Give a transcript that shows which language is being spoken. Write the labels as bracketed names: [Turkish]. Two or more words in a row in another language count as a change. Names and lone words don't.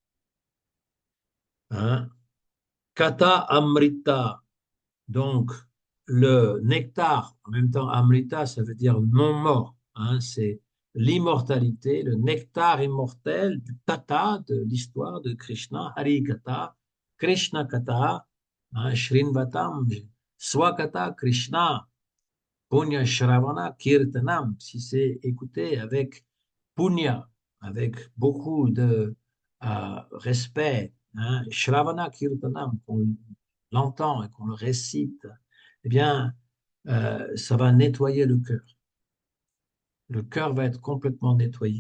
[French] hein, [Sanskrit] कथा अमृत, [French] donc le nectar, en même temps Amrita, ça veut dire non mort, hein, c'est l'immortalité, le nectar immortel du Kata, de l'histoire de Krishna, [Sanskrit] हरि कथा, कृष्ण कथा, [French] hein, [Sanskrit] शृण्वतां, स्वकथा कृष्ण, पुण्य श्रवण कीर्तनम्, [French] si c'est écouté avec Punya, avec beaucoup de respect, hein, [Sanskrit] श्रवण कीर्तनम्, [French] qu'on l'entend et qu'on le récite, eh bien, ça va nettoyer le cœur. Le cœur va être complètement nettoyé.